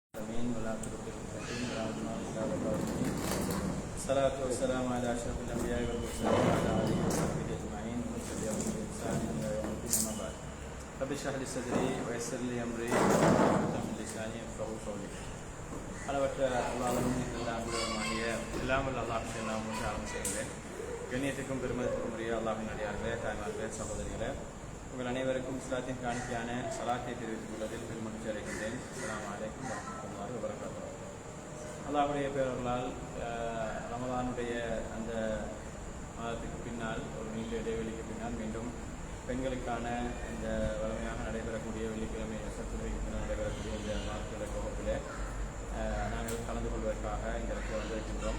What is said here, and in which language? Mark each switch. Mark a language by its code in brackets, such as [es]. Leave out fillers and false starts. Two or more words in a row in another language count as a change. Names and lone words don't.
[ar] الصلاة والسلام على أشرف الأنبياء والمرسلين وعلى آله وصحبه أجمعين ومن تبعهم بإحسان إلى يوم الدين أما بعد رب اشرح لي صدري ويسر لي أمري واحلل عقدة من لساني يفقهوا قولي [ta] அளவற்ற அல்லாஹ்வின் எல்லாம் அல்லாஹ்வுக்கு நான் ஆரம்பம் செய்கிறேன். கண்ணியத்துக்கும் பெருமதிக்கும் உரிய அல்லாஹ்வின் அடியார்களே, தாய்மார்களே, சகோதரிகளே, உங்கள் அனைவருக்கும் இஸ்லாத்தின் காணிக்கையான சலாத்தை தெரிவித்துக் கொள்வதில் பெருமகிழ்ச்சி அடைகின்றேன். [ar] السلام عليكم ورحمة الله وبركاته. [ta] அல்லாஹ்வுடைய பேரர்களால் ரமலானுடைய அந்த மாதத்துக்கு பின்னால் ஒரு நீண்ட இடைவெளிக்கு பின்னால் மீண்டும் பெண்களுக்கான இந்த வலிமையாக நடைபெறக்கூடிய வெள்ளிக்கிழமை சத்துரைக்கு பின்னால் நடைபெறக்கூடிய இந்த நாட்கள வகுப்பிலே நாங்கள் கலந்து கொள்வதற்காக இந்த இடத்துல வந்திருக்கின்றோம்.